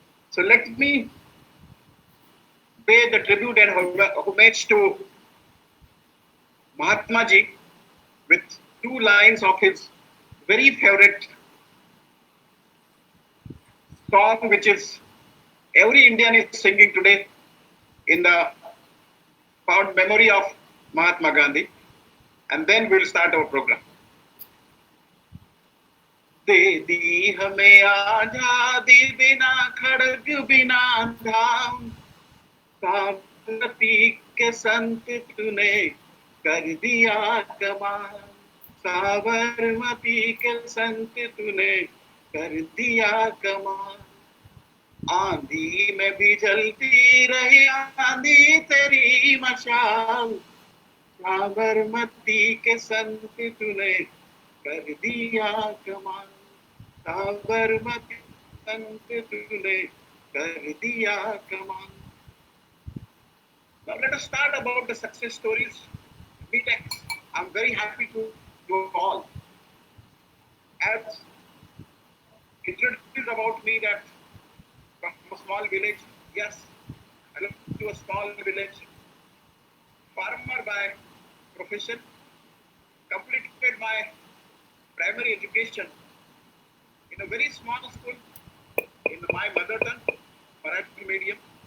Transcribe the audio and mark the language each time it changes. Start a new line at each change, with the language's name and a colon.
English: So let me pay the tribute and homage to Mahatma ji with 2 lines of his very favorite song, which is every Indian is singing today in the proud memory of Mahatma Gandhi, and then we'll start our program.
Hindi: दे दी हमें आजादी बिना खड़ग बिना धाम, साबरमती के संत तूने कर दिया कमाल, साबरमती के संत तूने कर दिया कमाल, आंधी में भी जलती रही आंधी तेरी मशाल, साबरमती के संत तूने कर दिया कमाल, साबरमती संत तूने कर दिया कमाल.
English: Now let us start about the success stories. BTEC, I'm very happy to you all. As introduced about me that from a small village, yes, I belong to a small village, farmer by profession, completed my primary education in a very small school in my mother tongue, Marathi medium.